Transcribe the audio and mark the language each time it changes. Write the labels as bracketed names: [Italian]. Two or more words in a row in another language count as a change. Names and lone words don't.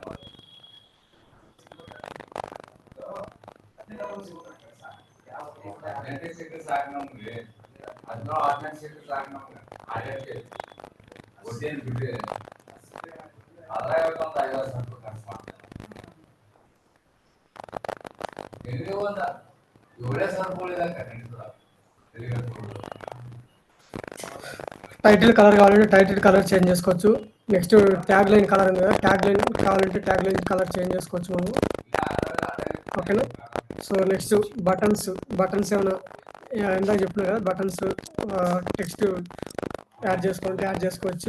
[Kannada] ಸಾಕು ನಮ್ಗೆ ಅದನ್ನ 15 ಸಾಕು ನಮ್ಗೆ ಆಡಕ್ಕೆ ಒದ್ದೇನು ಬಿಡ್ರಿ ಅದ್ರಾಗ ಒಂದು 50,000 ಖರ್ಚು ಮಾಡ್ತಾರೆ. ಎಲ್ಲಿ ಒಂದು 7,000 [English] title color [Telugu] కావాలంటే [English] title color change [Telugu] చేసుకోవచ్చు. [English] next tag line color [Telugu] ఉంది కదా, [English] tag line [Telugu] కావాలంటే [English] tag line color change [Telugu] చేసుకోవచ్చు మనము. ఓకేనా. [English] so next buttons [Telugu] ఏమైనా ఇందాక చెప్పిన కదా, [English] buttons text add [Telugu] చేసుకోవాలంటే యాడ్ చేసుకోవచ్చు.